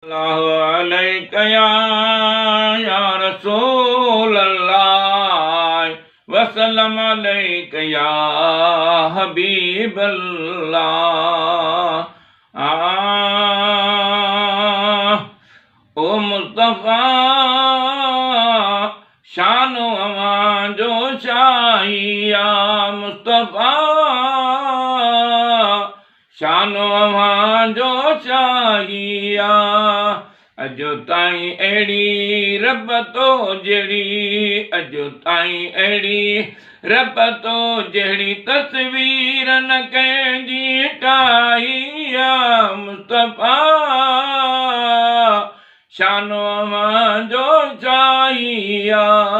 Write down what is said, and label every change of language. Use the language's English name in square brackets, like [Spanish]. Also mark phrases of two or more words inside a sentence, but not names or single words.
[Arabic] الله عليك يا، يا رسول الله، وسلم عليك يا حبيب الله۔ [Sindhi] آه، او مصطفیٰ، شان اوهان جو شاهي آ، مصطفیٰ، شان اوهان جو شاهي آ۔ اڄ تائين اهڙي رب تو جهڙي، اڄ تائين اهڙي رب تو جهڙي تصوير نه ڪنهن جي ٺاهي آ، مصطفيٰ، شان اوهان جو شاهي آ۔